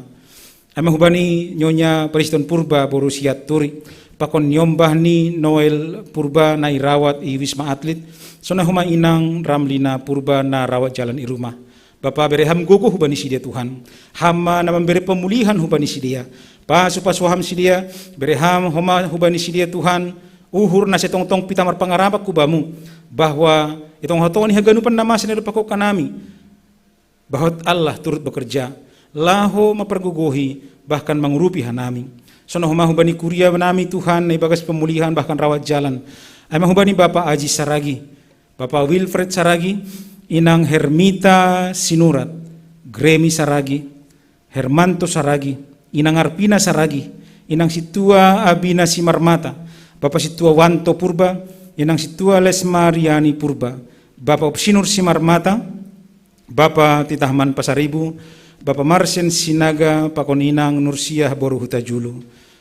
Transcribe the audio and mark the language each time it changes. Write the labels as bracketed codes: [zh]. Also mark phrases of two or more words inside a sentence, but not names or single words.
[bts] Ama hubani nyonya Preston Purba boru siat turi. Pakon nyombah ni Noel Purba na irawat i Wisma Atlet. Sona homa inang Ramlina Purba na [id] rawat jalan [bts] i rumah. Bapa beri ham gogo hubani si dia Tuhan. Hama na [id] memberi pemulihan [bts] hubani si dia. Pasu-pasu ham si dia. Beri ham homa hubani si dia Tuhan. Uhur na setong-tong pitamar pangarabak kubamu. Bahwa itong hatong ni haganupan nama sinirupako kanami. [id] Bahwa Allah turut bekerja. [bts] Laho maperguguhi bahkan mengurupi hanami. Sono homa hubani kuria nami Tuhan na ibagas [id] pemulihan bahkan rawat jalan. [bts] Ay mahubani Bapak Aji Saragi. Bapak Wilfred Saragi. Inang Hermita Sinurat, Gremi Saragi, Hermanto Saragi, Inang Arpina Saragi, Inang Situa Abina Simarmata, Bapak Situa Wanto Purba, Inang Situa Lesmariani Purba, Bapak Sinur Simarmata, Bapak Titahman Pasaribu, Bapak Marsen Sinaga, Pakon Inang Nursiah Boru Huta Julu.